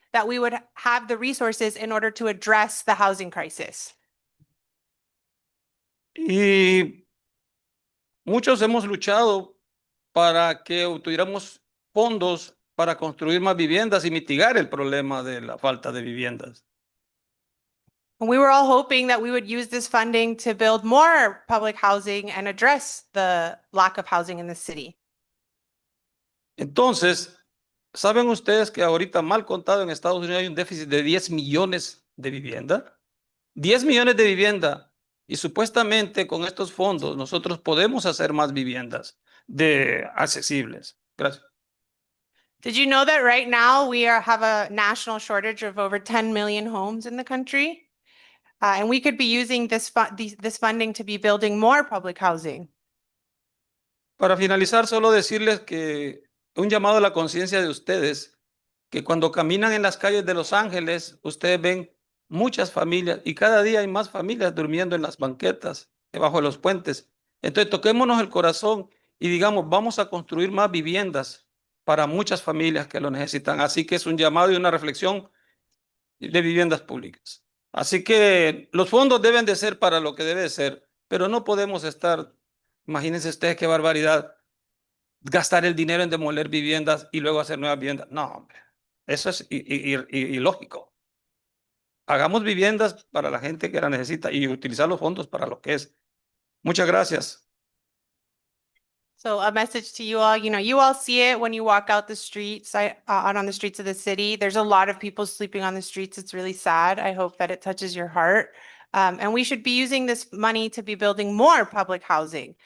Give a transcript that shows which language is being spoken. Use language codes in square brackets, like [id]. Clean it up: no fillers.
[en] that we would have the resources in order to address the housing crisis. [es] Y muchos hemos luchado para que obtuviéramos fondos para construir más viviendas y mitigar el problema de la falta de viviendas. [en] And we were all hoping that we would use this funding to build more public housing and address the lack of housing in the city. [es] Entonces, ¿saben ustedes que ahorita mal contado en Estados Unidos hay un déficit de 10 millones de vivienda? 10 millones de vivienda. Y supuestamente con estos fondos nosotros podemos hacer más viviendas accesibles. Gracias. [en] Did you know that right now we have a national shortage of over 10 million homes in the country? And we could be using this funding to be building more public housing. [es] Para finalizar, solo decirles que un llamado a la conciencia de ustedes, que cuando caminan en las calles de Los Ángeles, ustedes ven muchas familias y cada día hay más familias durmiendo en las banquetas, debajo de los puentes. Entonces, toquémonos el corazón y digamos, vamos a construir más viviendas para muchas familias que lo necesitan. Así que es un llamado y una reflexión de viviendas públicas. Así que los fondos deben de ser para lo que debe de ser, pero no podemos estar, imagínense ustedes qué barbaridad, gastar el dinero en demoler viviendas y luego hacer nuevas viviendas. No, hombre, eso es ilógico. Hagamos viviendas para la gente que la necesita y utilizar los fondos para lo que es. Muchas gracias. [en] So a message to you all, you all see it when you walk out the streets, out on the streets of the city. There's a lot of people sleeping on the streets. It's really sad. I hope that it touches your heart. And we should be using this money to be building more public housing.